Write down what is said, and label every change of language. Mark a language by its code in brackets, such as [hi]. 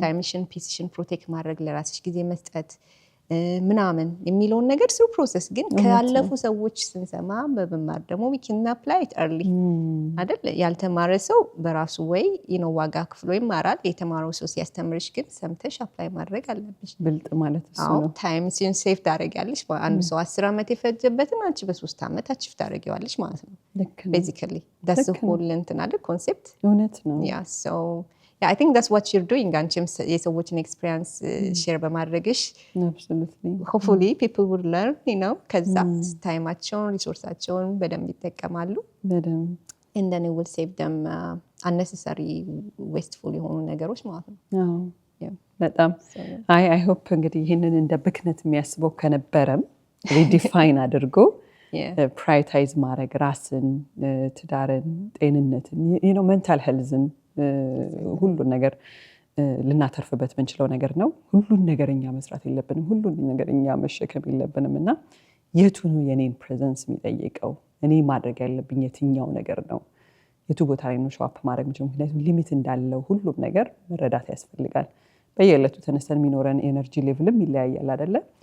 [am] ታይምሽን ፒሲሽን ፕሮቴክት ማድረግ ለራስሽ ጊዜ መስጠት ምናምን የሚለው ነገር ስሩ ፕሮሰስ ግን ካለፉ ሰዎች ስንሰማ በመማር ደግሞ [en] we can apply it early [am] አይደል ያልተማረ ሰው በራሱ ወይ you know ዋጋ ክፍሎ ይማራል የተማረው ሰው ሲያስተምርሽ ግን ሰምተሽ አፕላይ ማድረግ አለብሽ ብልጥ ማለት እሱ ነው ታይምሽን ሴቭ ታደርጊያለሽ አንድ ሰው 10 አመት የፈጀበትን አንቺ በ3 አመት አቺቭ ታደርጊዋለሽ ማለት ነው [en] basically that's the whole [am] እንትን አይደል ኮንሴፕት እውነት ነው [en] yeah so yeah I think that's what you're doing [am] አንቺም የሰዎችን ኤክስፒሪየንስ ሼር በማድረግሽ [en] absolutely hopefully people would learn you know [am] ከዛ ታይማቸውን ሪሶርሳቸውን በደንብ ይጠቀማሉ በደንብ [en] and then it will save them unnecessary wasteful [am] የሆኑ ነገሮች ማለት ነው በጣም [en] I hope [am] እንግዲህ ይሄንን እንደ ብክነት የሚያስበው ከነበረም ሪዲፋይን አድርጎ ፕራዮሪታይዝ ማድረግ ራስን ትዳርን ጤንነትን you know mental healthን ሁሉን ነገር ልናተርፍበት ምንችለው ነገር ነው ሁሉን ነገርኛ መስራት የለብንም ሁሉን ነገርኛ መሸከም የለብንምና የቱ ነው የኔን ፕሬዘንስ የሚጠይቀው እኔ ማድረግ ያለብኝ የትኛው ነገር ነው የቱ ቦታ ላይ ነው ሾፕ ማድረግ ምክንያቱም ሊሚት እንዳለው ሁሉም ነገር መረዳት ያስፈልጋል በየለቱ ተነስተን የሚኖረን ኤነርጂ ሌቭልም ይለያያል አይደለ